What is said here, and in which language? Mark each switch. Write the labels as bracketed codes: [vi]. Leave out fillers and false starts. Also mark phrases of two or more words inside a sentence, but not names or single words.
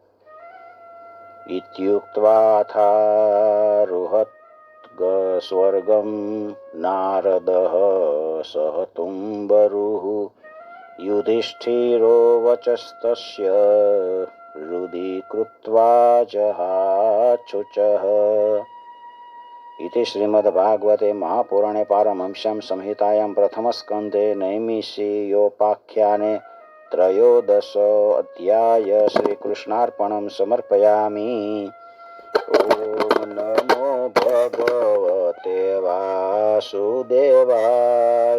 [sa] इत्युक्त्वाथारुहत स्वर्गम नारदः सह तुंबरुः युधिष्ठिरो वचस्तस्य हृदि कृत्वा जहाचुचः. इति श्रीमद्भागवते महापुराणे पारमहंस्यां संहितायां प्रथमस्कन्धे नैमिषीयोपाख्याने त्रयोदश अध्याय श्रीकृष्णार्पणं समर्पयामि. ॐ नमो भगवते वासुदेवाय.